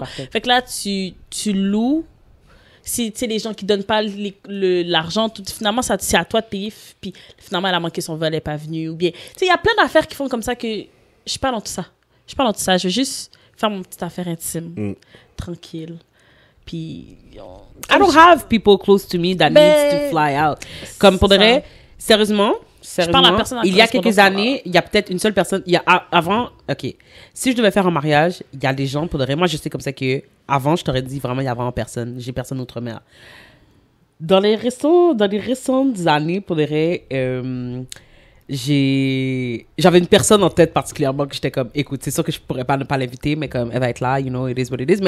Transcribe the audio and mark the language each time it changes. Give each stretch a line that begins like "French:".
French: Par tête. Fait que là, tu loues. Si tu sais, les gens qui donnent pas l'argent, finalement, c'est à toi de payer, puis finalement, elle a manqué son vol, elle n'est pas venue, ou bien. Tu sais, il y a plein d'affaires qui font comme ça que je parle dans tout ça. Je veux juste faire mon petite affaire intime, tranquille. Puis,
English: I don't have people close to me that needs to fly out.
French: Comme pour de vrai, sérieusement, il y a quelques années, il y a peut-être une seule personne. Avant, ok, si je devais faire un mariage, il y a des gens pour de vrai. Moi, je sais comme ça que avant, je t'aurais dit vraiment, il y a vraiment personne. J'ai personne outre-mer. Dans les récentes années, pour de vrai, j'avais une personne en tête particulièrement que j'étais comme, écoute, c'est sûr que je pourrais pas ne pas l'inviter, mais comme elle va être là,
English: you know, it is what it is.